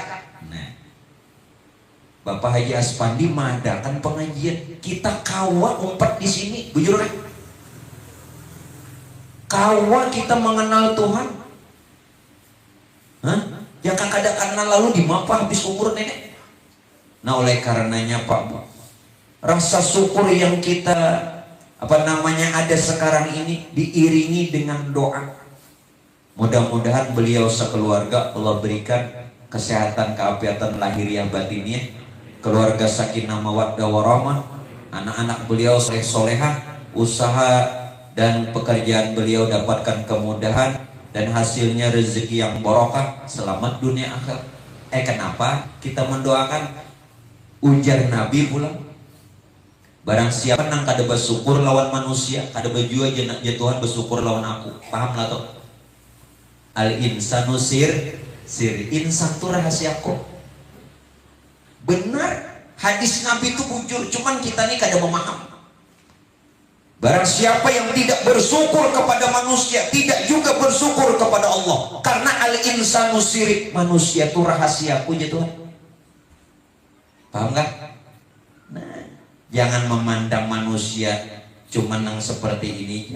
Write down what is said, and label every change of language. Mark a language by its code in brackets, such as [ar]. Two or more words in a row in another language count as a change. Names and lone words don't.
[id] Nah, Bapak Haji Aspandi mengadakan pengajian. [bjn] Kita kawa umpat di sini, bujur kan? Kawa kita mengenal Tuhan. Hah? Yang kada kenal lalu di mapa habis umur nenek. [id] Nah oleh karenanya Pak Bu, rasa syukur yang kita ada sekarang ini diiringi dengan doa. Mudah-mudahan beliau sekeluarga Allah berikan kesehatan, keafiatan lahiriah batiniah, keluarga [ar] سكينة مودة ورحمة, [id] anak-anak beliau soleh-solehah, usaha dan pekerjaan beliau dapatkan kemudahan dan hasilnya rezeki yang barokah, selamat dunia akhirat. Kenapa kita mendoakan? [bjn] Ujar Nabi pulang, barang siapa nang kada bersyukur lawan manusia, kada berjua aja Tuhan bersyukur lawan aku. Paham lah tuh? [ar] الإنسان سري, [bjn] insan tuh rahasiaku. Benar, hadis Nabi itu bujur, cuman kita nih kada memaham. [id] Barang siapa yang tidak bersyukur kepada manusia, tidak juga bersyukur kepada Allah. Karena [ar] الإنسان سري, [id] manusia itu rahasiaku ya Tuhan. Paham gak? Nah, jangan memandang manusia cuman yang seperti ini ya.